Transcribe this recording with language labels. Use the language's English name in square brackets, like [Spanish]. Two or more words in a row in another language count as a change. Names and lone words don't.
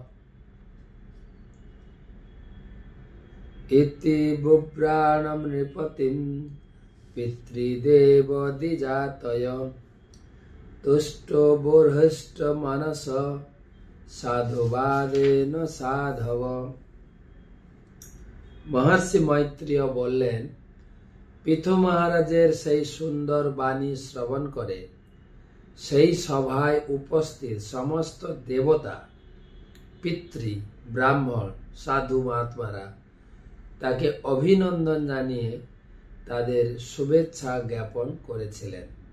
[Sanskrit] इति बुभ्राणं नृपतिं पितृदेव द्विजातय तुष्टो बर्हुष्ट मनस साधुवादेन साधव। [Bangla] মহর্ষি মৈত্রেয় বোলেন পৃথু মহারাজের সেই সুন্দর বাণী শ্রবণ করে সেই সভায় উপস্থিত সমস্ত দেবতা পিতৃ ব্রাহ্মণ সাধু মহাত্মারা তাকে অভিনন্দন জানিয়ে তাদের শুভেচ্ছা জ্ঞাপন করেছিলেন।